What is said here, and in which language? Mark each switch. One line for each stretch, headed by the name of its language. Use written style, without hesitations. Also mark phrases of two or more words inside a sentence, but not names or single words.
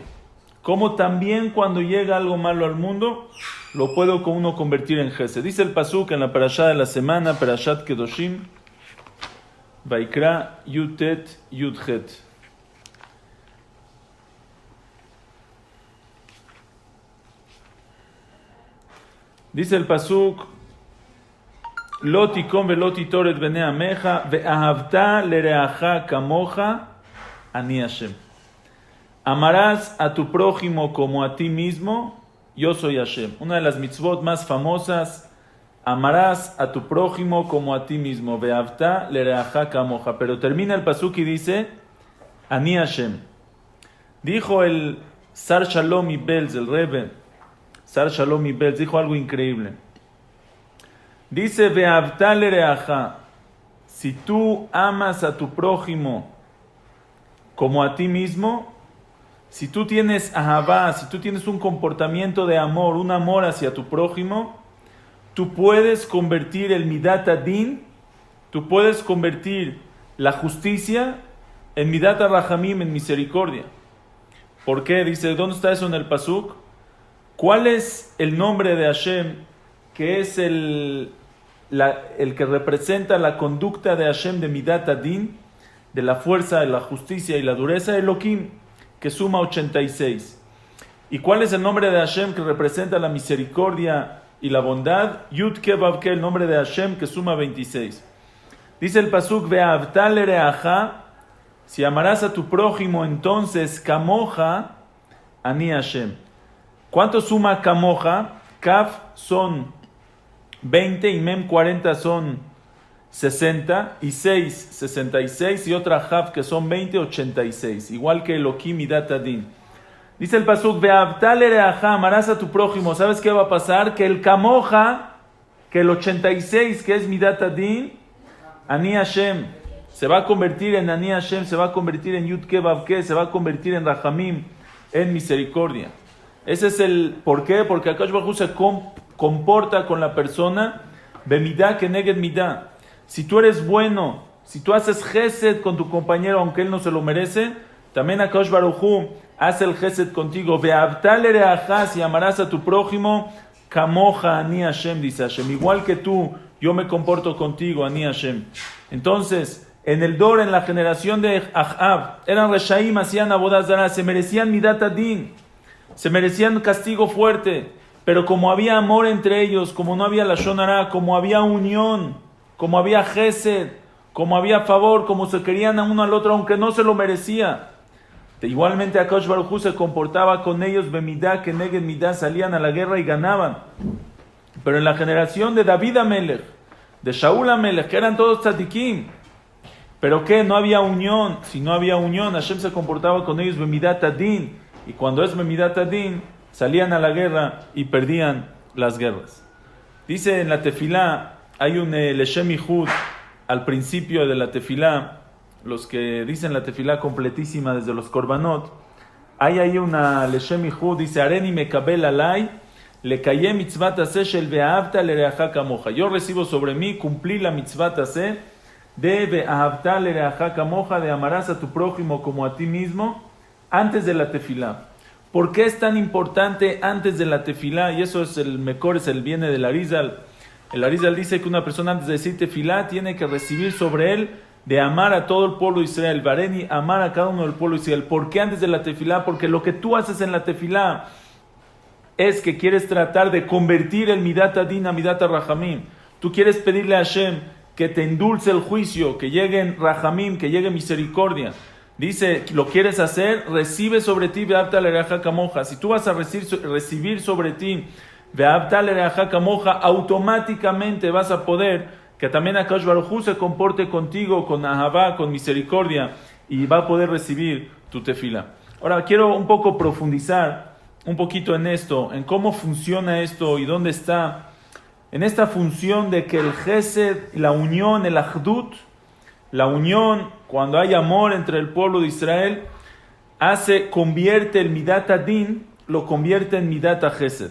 Spanish: Cómo también cuando llega algo malo al mundo, lo puede uno convertir en gesed. Dice el pasuk en la perashá de la semana,
Hebrew: פרשת קדושים, ויקרא י"ט י"ח.
Spanish: Dice el pasuk:
Hebrew: לא תקום ולא תטר בני עמך ואהבת לרעך כמוך אני השם.
Spanish: Amarás a tu prójimo como a ti mismo, yo soy Hashem. Una de las mitzvot más famosas, amarás a tu prójimo como a ti mismo.
Hebrew: ואהבת לרעך כמוך.
Spanish: Pero termina el pasuk y dice,
Hebrew: אני השם.
Spanish: Dijo el Sar Shalom Ibelz, el Rebbe, Sar Shalom Ibelz, dijo algo increíble.
Hebrew: Dice, ואהבת לרעך.
Spanish: Si tú amas a tu prójimo como a ti mismo, si tú tienes ahavá, si tú tienes un comportamiento de amor, un amor hacia tu prójimo, tú puedes convertir el
Hebrew: מדת הדין,
Spanish: tú puedes convertir la justicia en
Hebrew: מדת רחמים,
Spanish: en misericordia. ¿Por qué? Dice, ¿dónde está eso en el pasuk? ¿Cuál es el nombre de Hashem, que es el que representa la conducta de Hashem de
Hebrew: מדת הדין,
Spanish: de la fuerza, de la justicia y la dureza? Elohim, que suma 86. ¿Y cuál es el nombre de Hashem que representa la misericordia y la bondad?
Hebrew: יוד קה ואו קה,
Spanish: el nombre de Hashem que suma 26. Dice el pasuk,
Hebrew: ואהבת לרעך,
Spanish: si amarás a tu prójimo, entonces
Hebrew: כמוך אני השם.
Spanish: ¿Cuánto suma kamoja? Kaf son 20 y mem 40 son 60 y 6, 66 y otra Jav que son 20, 86. Igual que Elohim
Hebrew: מדת הדין.
Spanish: Dice el pasuk,
Hebrew: ואהבת לרעך,
Spanish: amarás a tu prójimo. ¿Sabes qué va a pasar? Que el kamoja, que el 86, que es
Hebrew: מדת הדין, אני השם,
Spanish: se va a convertir en
Hebrew: אני השם,
Spanish: se va a convertir en
Hebrew: יוד קה ואו קה,
Spanish: se va a convertir en rahamim, en misericordia. Ese es el por qué, porque Akadosh Baruj Hu se comporta con la persona
Hebrew: במידה כנגד מידה.
Spanish: Si tú eres bueno, si tú haces gesed con tu compañero aunque él no se lo merece, también Akadosh Baruj Hu hace el gesed contigo.
Hebrew: ואהבת לרעך,
Spanish: si amarás a tu prójimo,
Hebrew: כמוך אני השם,
Spanish: dice Hashem. Igual que tú, yo me comporto contigo,
Hebrew: אני השם.
Spanish: Entonces, en el Dor, en la generación de Ahab, eran reshaim, hacían
Hebrew: עבודה זרה,
Spanish: se merecían midat adin, se merecían castigo fuerte, pero como había amor entre ellos, como no había
Hebrew: לשון הרע,
Spanish: como había unión, como había gesed, como había favor, como se querían a uno al otro, aunque no se lo merecía. Igualmente Akadosh Baruj Hu se comportaba con ellos,
Hebrew: במידה כנגד מידה,
Spanish: salían a la guerra y ganaban. Pero en la generación de David Amelech, de Shaul Amelech, que eran todos tzadikim, pero que no había unión. Si no había unión, Hashem se comportaba con ellos
Hebrew: במדת הדין,
Spanish: y cuando es
Hebrew: במדת הדין,
Spanish: salían a la guerra y perdían las guerras. Dice en la tefilá, hay un
Hebrew: לשם יחוד
Spanish: al principio de la tefilá, los que dicen la tefilá completísima desde los korbanot, hay ahí una
Hebrew: לשם יחוד,
Spanish: dice,
Hebrew: הריני מקבל עלי לקיים מצות עשה של ואהבת לרעך כמוך.
Spanish: Yo recibo sobre mí, cumplí la
Hebrew: מצות עשה
Spanish: de
Hebrew: ואהבת לרעך כמוך,
Spanish: de amarás a tu prójimo como a ti mismo, antes de la tefilá. ¿Por qué es tan importante antes de la tefilá? Y eso es el mejor, viene del Arizal. El Arizal dice que una persona antes de decir tefilá tiene que recibir sobre él de amar a todo el pueblo de Israel. Vareni, amar a cada uno del pueblo de Israel. ¿Por qué antes de la tefilá? Porque lo que tú haces en la tefilá es que quieres tratar de convertir el
Hebrew: מדת הדין
Spanish: a
Hebrew: מדת רחמים.
Spanish: Tú quieres pedirle a Hashem que te endulce el juicio, que lleguen rahamim, que llegue misericordia. Dice, ¿lo quieres hacer? Recibe sobre ti
Hebrew: ואהבת לרעך כמוך.
Spanish: Si tú vas a recibir sobre ti
Hebrew: ואהבת לרעך כמוך,
Spanish: automáticamente vas a poder que también Akadosh Baruj Hu se comporte contigo con ahavá, con misericordia, y va a poder recibir tu tefila. Ahora quiero un poco profundizar un poquito en esto, en cómo funciona esto y dónde está, en esta función de que el gesed, la unión, el ahdut, la unión, cuando hay amor entre el pueblo de Israel, convierte el
Hebrew: מדת הדין,
Spanish: lo convierte en
Hebrew: מדת חסד.